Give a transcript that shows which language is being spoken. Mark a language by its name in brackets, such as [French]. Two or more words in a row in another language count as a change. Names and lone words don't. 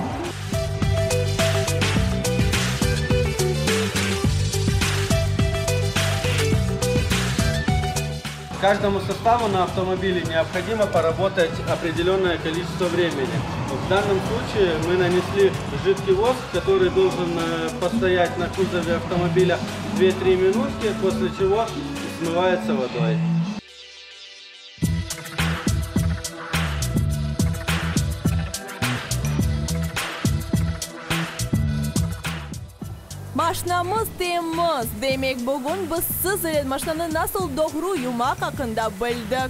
[Russian] Каждому составу на автомобиле необходимо поработать определенное количество времени. В данном случае мы нанесли жидкий воск, который должен постоять на кузове автомобиля 2-3 минутки, после чего смывается водой. [Crimean Tatar] Maşinamız temiz. Demek bugün biz siz maşinanı nasıl doğru yumak hakkında bildik.